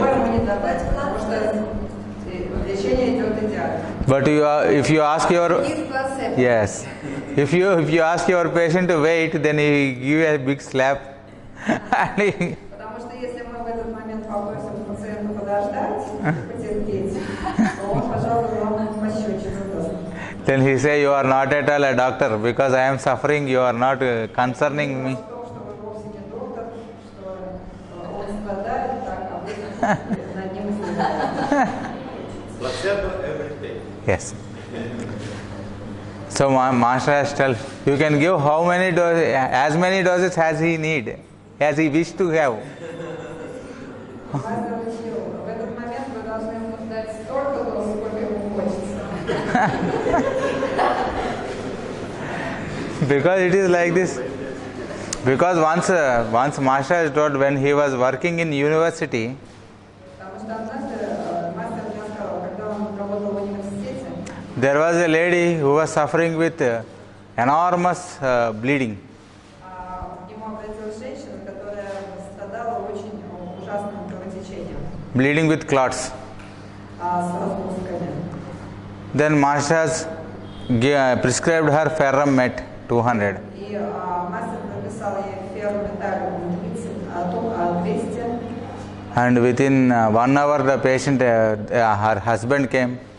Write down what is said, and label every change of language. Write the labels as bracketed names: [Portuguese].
[Russian] Ему не давать, потому что лечение идет идеально. [English] But if you ask your Give placebo. yes, if you ask your patient to wait, then he give you a big slap. And he- [Russian] Потому что если мы в этот момент попросим пациента подождать, потерпеть, то он, пожалуй, вам пощечину даст. [English] then he say you are not at all a doctor because I am suffering. You are not concerning me. [Russian] В том, что вы вовсе не доктор, что он страдает так, а вы над ним измеряете. [English] Placebo every day. Yes. So my master has told you can give how many doses, as many doses as he need, as he wish to have. [Russian] Мастер учил, в этот момент вы должны ему дать столько доз, сколько ему хочется. [English] Because it is like this. Because once master has told when he was working in university, [Russian] Потому что однажды мастер мне сказал, когда он работал в университете, [English] there was a lady who was suffering with enormous bleeding. [Russian] к нему обратилась женщина, которая страдала очень ужасным кровотечением, [English] Bleeding with clots. [Russian] с разбусками. [English] Then master has prescribed her ferrum met 200. [Russian] И мастер прописал ей феррометаллиум 200, [English] And within 1 hour the patient, her husband came.